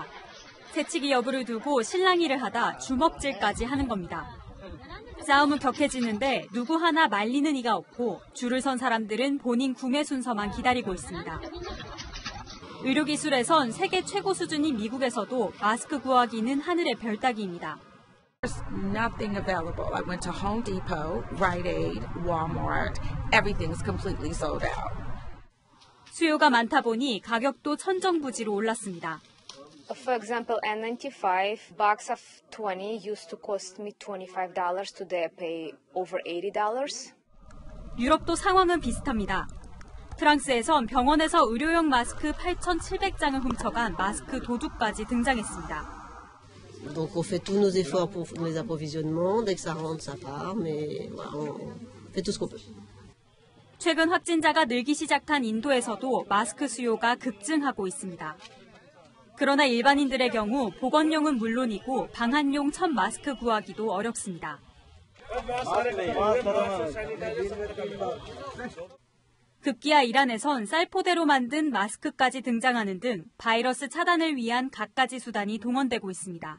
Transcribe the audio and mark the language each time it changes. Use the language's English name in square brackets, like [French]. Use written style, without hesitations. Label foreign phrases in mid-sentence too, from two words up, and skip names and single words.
[Korean] 새치기 여부를 두고 실랑이를 하다 주먹질까지 하는 겁니다. 싸움은 격해지는데 누구 하나 말리는 이가 없고 줄을 선 사람들은 본인 구매 순서만 기다리고 있습니다. 의료기술에선 세계 최고 수준인 미국에서도 마스크 구하기는 하늘의 별 따기입니다. [English] There's nothing available. I went to Home Depot, Rite Aid, Walmart. Everything's completely sold out. [Korean] 수요가 많다 보니 가격도 천정부지로 올랐습니다. [English] For example, N95 box of 20 used to cost me $25. Today I pay over $80. [Korean] 유럽도 상황은 비슷합니다. 프랑스에선 병원에서 의료용 마스크 8,700장을 훔쳐간 마스크 도둑까지 등장했습니다. [French] Donc on fait tous nos efforts pour les approvisionnements. Dès que ça rentre, ça part. Mais voilà, on fait tout ce qu'on peut. [Korean] 최근 확진자가 늘기 시작한 인도에서도 마스크 수요가 급증하고 있습니다. 그러나 일반인들의 경우 보건용은 물론이고 방한용 천 마스크 구하기도 어렵습니다. 급기야 이란에선 쌀포대로 만든 마스크까지 등장하는 등 바이러스 차단을 위한 갖가지 수단이 동원되고 있습니다.